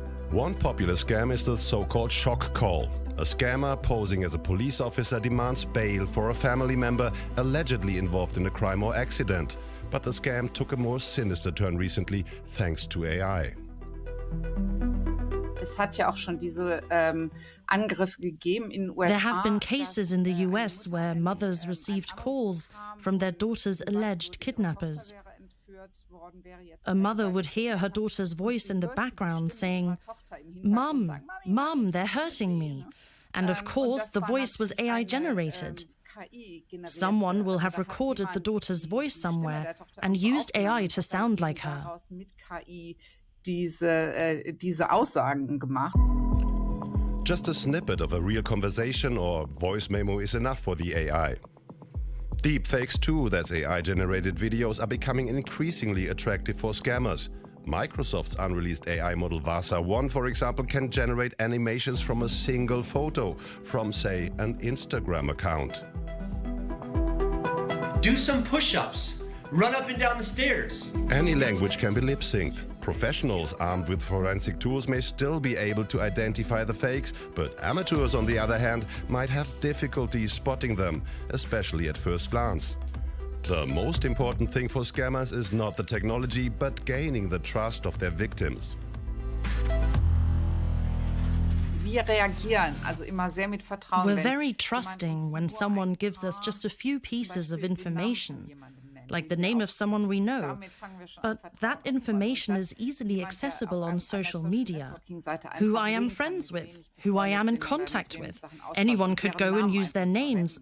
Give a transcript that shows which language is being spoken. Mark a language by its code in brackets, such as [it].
[en] One popular scam is the so-called shock call. A scammer posing as a police officer demands bail for a family member allegedly involved in a crime or accident. But the scam took a more sinister turn recently thanks to AI. [de] Es hat ja auch schon diese Angriffe gegeben in USA. [en] There have been cases in the US where mothers received calls from their daughter's alleged kidnappers. A mother would hear her daughter's voice in the background saying, "Mum, Mum, they're hurting me." And of course, the voice was AI generated. Someone will have recorded the daughter's voice somewhere and used AI to sound like her. [de] Diese Aussagen gemacht. [en] Just a snippet of a real conversation or voice memo is enough for the AI. Deepfakes too, that's AI-generated videos, are becoming increasingly attractive for scammers. Microsoft's unreleased AI model Vasa 1, for example, can generate animations from a single photo from, say, an Instagram account. Do some push-ups. Run up and down the stairs. Any language can be lip-synced. Professionals armed with forensic tools may still be able to identify the fakes, but amateurs, on the other hand, might have difficulty spotting them, especially at first glance. The most important thing for scammers is not the technology, but gaining the trust of their victims. [de] Wir reagieren also immer sehr mit Vertrauen. [en] We're very trusting when someone gives us just a few pieces of information, like the name of someone we know. But that information is easily accessible on social media. Who I am friends with, who I am in contact with. Anyone could go and use their names.